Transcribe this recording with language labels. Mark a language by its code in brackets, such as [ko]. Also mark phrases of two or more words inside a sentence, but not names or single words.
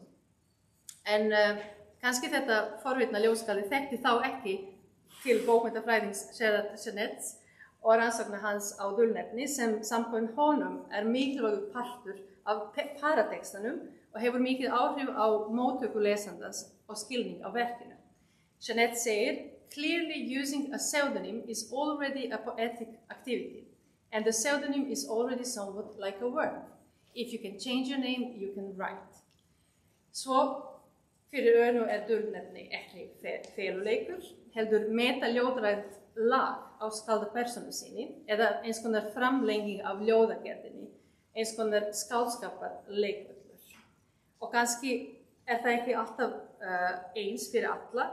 [is] En kannski þetta forvitna ljóðskáld þekkti þá ekki til bókmenntafræðings Jeanette og rannsóknar hans á dulnefni sem samkvæmt honum mikilvægur partur af paratextanum og hefur mikið áhrif á móttöku lesandans og skilning á verkinu. Jeanette segir, [en] clearly using a pseudonym is already a poetic activity, and the pseudonym is already somewhat like a work. If you can change your name, you can write. [is] Svo fyrir Önu dulnefni ekki feluleikur, heldur metaljóðrænt lag á skáldapersónu sinni eða eins konar framlenging af ljóðagerðinni, eins konar skáldskaparleikvöllur. Og kannski það ekki alltaf eins fyrir alla.